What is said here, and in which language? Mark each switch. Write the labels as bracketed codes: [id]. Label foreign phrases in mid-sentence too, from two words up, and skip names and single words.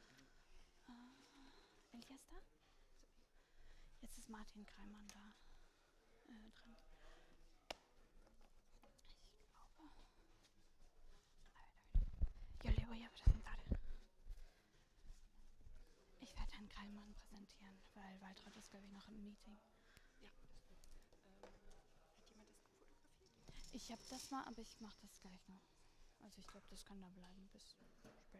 [es] ¿Él ya está? [de] Jetzt ist Martin Kreimann da dran. [es] Yo le voy a presentar. [de] Ich werde Herrn Kreimann präsentieren, weil Waltraud ist, glaube ich, noch im Meeting. Ja, ich habe das mal, aber ich mache das gleich noch. Also ich glaube, das kann da bleiben bis später.